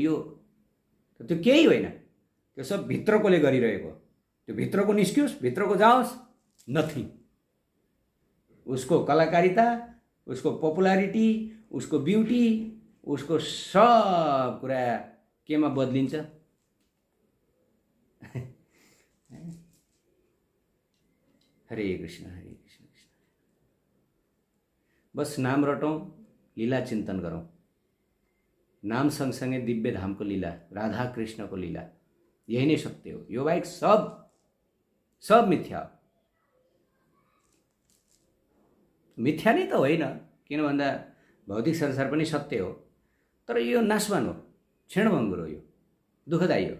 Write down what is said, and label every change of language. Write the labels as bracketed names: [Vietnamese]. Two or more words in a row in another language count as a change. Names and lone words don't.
[Nepali] यो त्यो केही होइन। त्यो सब भित्रकोले गरिरहेको। त्यो भित्रको निस्कियोस्, भित्रको जाओस्, नथिङ। उसको कलाकारिता, उसको पपुलारिटी, उसको ब्युटी, उसको सब कुरा केमा बदलिन्छ? हरे कृष्ण, हरे कृष्ण, कृष्ण। बस नाम रटौँ, लीला चिन्तन गरौँ। नाम सँगसँगै दिव्य धामको लीला, राधा कृष्णको लीला, यही नै सत्य हो। यो बाहेक सब मिथ्या हो। मिथ्या नै त होइन, किन भन्दा भौतिक संसार पनि सत्य हो, तर यो नाशवान हो, क्षणभङ्गुर हो, यो दुःखदायी हो।